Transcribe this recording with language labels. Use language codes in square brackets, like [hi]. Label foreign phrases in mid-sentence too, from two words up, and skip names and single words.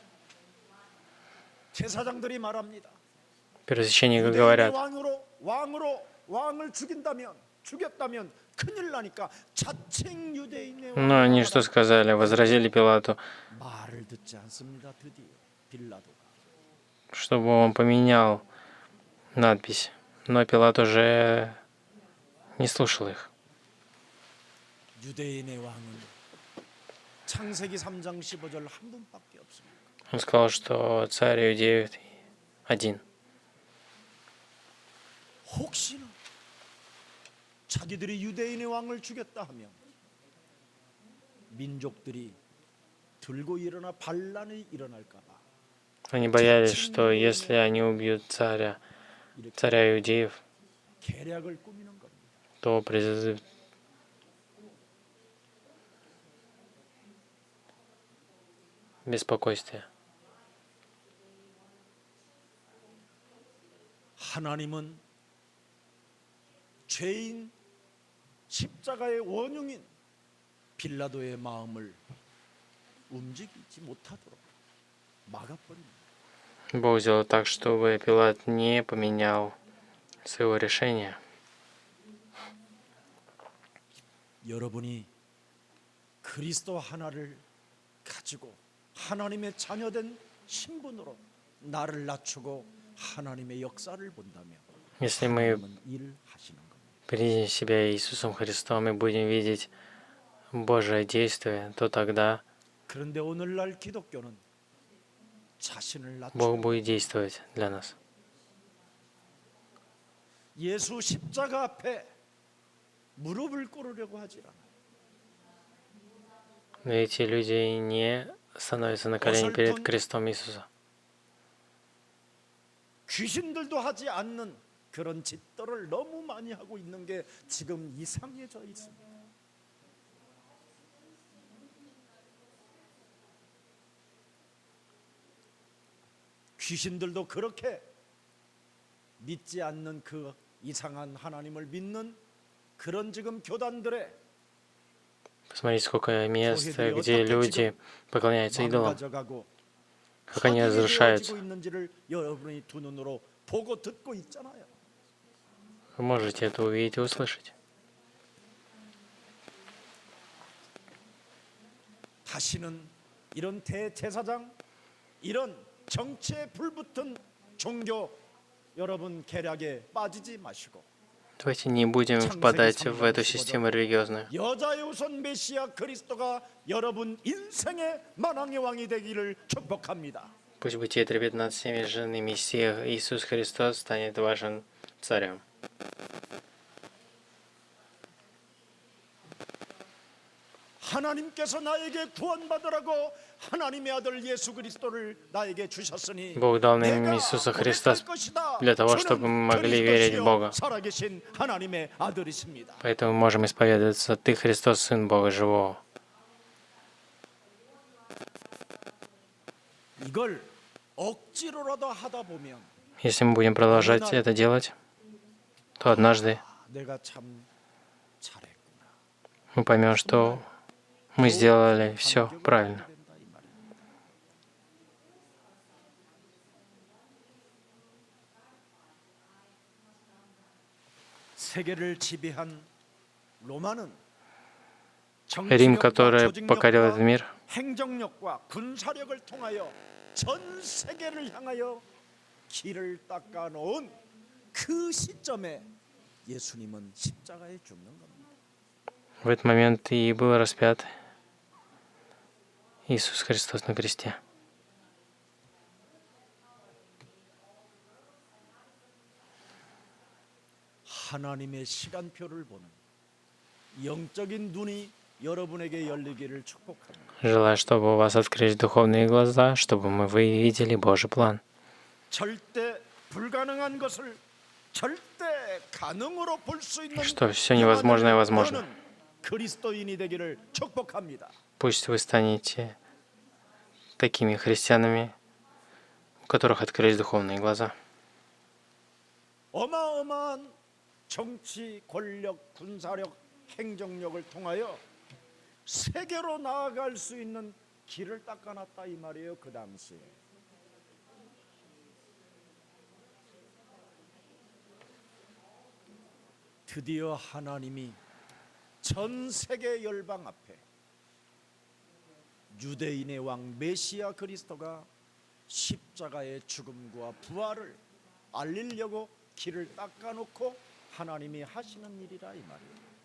[ko] 제사장들이 말합니다. Первосвященники 유대인의 говорят, 왕을 죽였다면 큰일 나니까 자칭 유대인의 [ru] ну они что сказали, возразили Пилату, [ko] 말을 듣지 않습니다. 드디어 빌라도가 [ru] чтобы он поменял надпись. Но Пилат уже не слушал их. [ko] 유대인의 왕은 창세기 3장 15절 한 분밖에 없습니다. [ru] Он сказал, что царь Иудеев один. [ko] 혹시나 자기들이 유대인의 왕을 죽였다 하면 민족들이 들고 일어나 반란이 일어날까 봐 [ru] Они боялись, что если они убьют царя Иудеев, [ko] 계략을 꾸미는 겁니다. [ru] то произойдет беспокойствие. [ko] 하나님은 죄인 십자가의 원흉인 빌라도의 마음을 움직이지 못하도록 막아버립니다. [ru] Бог сделал так, чтобы Пилат не поменял своего решения. [ko] 여러분이 그리스도 하나를 가지고 하나님의 자녀된 신분으로 나를 낮추고 하나님의 역사를 본다면 [ru] Если мы [ko] 하나님은 일하시는 겁니다. [ru] приедем себя Иисусом Христом и будем видеть Божие действие, то тогда [ko] 그런데 오늘날 기독교는 자신을 Бог 낮추고 [ru] будет действовать для нас. [ko] 예수 십자가 앞에 무릎을 꿇으려고 하지 않아요. [ru] Но эти люди не становятся на колени перед крестом Иисуса. [ko] 귀신들도 하지 않는 그런 짓들을 너무 많이 하고 있는 게 지금 이상해져 있습니다. 귀신들도 그렇게 믿지 않는 그 이상한 하나님을 믿는 그런 지금 교단들의 [ru] Посмотрите, сколько мест, где люди поклоняются идолам, 망가져가고 как они 파괴되어지고 разрушаются. [ko] 있는지를 여러분이 두 눈으로 보고 듣고 있잖아요. [ru] Вы можете это увидеть и услышать. [ko] 다시는 이런 대제사장, 이런 정치에 불붙은 종교 여러분 계략에 빠지지 마시고 [ru] Давайте не будем впадать в эту систему религиозную. [ko] 여자의 우선 메시아 그리스도가 여러분 인생의 만왕의 왕이 되기를 축복합니다. [ru] Пусть Бытие 3:15 жены Мессия Иисус Христос станет вашим царем. [ko] 하나님께서 나에게 구원받으라고 하나님의 아들 예수 그리스도를 나에게 주셨으니 [ru] Бог дал нам 내가 Иисуса Христа [ko] 고백할 것이다. [ru] для того, чтобы мы могли верить в Бога. [ko] 살아계신 하나님의 아들이십니다. [ru] Поэтому мы можем исповедоваться, Ты Христос, Сын Бога Живого. [ko] 이걸 억지로라도 하다 보면 [ru] Если мы будем продолжать это делать, то однажды [ko] 내가 참 잘했구나. [ru] мы поймем, что мы сделали все правильно. [ko] 세계를 지배한 로마는 Рим, 정치력과 [ru] который покорил этот [ko] 조직력과 мир, 행정력과 군사력을 통하여 전 세계를 향하여 길을 닦아 놓은 그 시점에 예수님은 십자가에 죽는 겁니다. [ru] в этот момент и был распят Иисус Христос на кресте. [ko] 하나님의 시간표를 보는 영적인 눈이 여러분에게 열리기를 축복합니다. [ru] Желаю, чтобы у вас открылись духовные глаза, чтобы вы видели Божий план. [ko] 절대 불가능한 것을 절대 가능으로 볼 수 있는 [ru] Что все невозможное возможно. [ko] 영원한 그리스도인이 되기를 축복합니다. [ru] Пусть вы станете такими христианами, у которых открылись духовные глаза. [ko] 어마어마한 정치, 권력, 군사력, 행정력을 통하여 세계로 나아갈 수 있는 길을 닦아놨다 이 말이에요. 그 당시에. 드디어 하나님이 전 세계 열방 앞에 유대인의 왕 메시아 그리스도가 십자가의 죽음과 부활을 알리려고 길을 닦아놓고 하나님이 하시는 일이라 이 말이에요.